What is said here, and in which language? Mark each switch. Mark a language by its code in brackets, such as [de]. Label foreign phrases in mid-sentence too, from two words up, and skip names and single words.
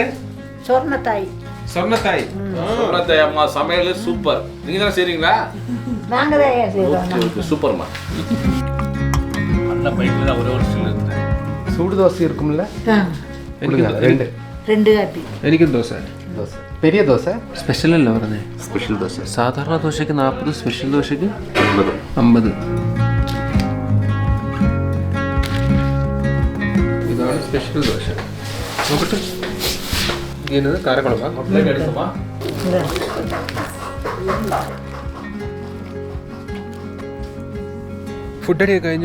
[ta] சொர்ணத்தாய். சொர்ணத்தாய் அம்மா சமையல் சூப்பர். நீங்க தான் செய்றீங்களா? நாங்க தான் செய்றோம். ஓகே சூப்பர்மா. அண்ணா பைக்ல தான் ஒரே ஒரு சின்ன சூடு தோசை இருக்கும்ல? எனக்கு ரெண்டு காப்பி. [ml] എനിക്കും ദോശ. [ta] பெரிய தோசை [ml] സ്പെഷ്യൽ അല്ല പറഞ്ഞേ? [ta] ஸ்பெஷல் தோசை. [ml] സാധാരണ ദോശയ്ക്ക് 40, സ്പെഷ്യൽ ദോശയ്ക്ക് 50. ഇതാണ് സ്പെഷ്യൽ ദോശ. നോക്കട്ടെ, ഇങ്ങനെ കാരക്കുളമ്പാ. [ta] பிளேட் எடுக்குமா? [ml] ഫുഡടിയൊക്കെ കഴിഞ്ഞു.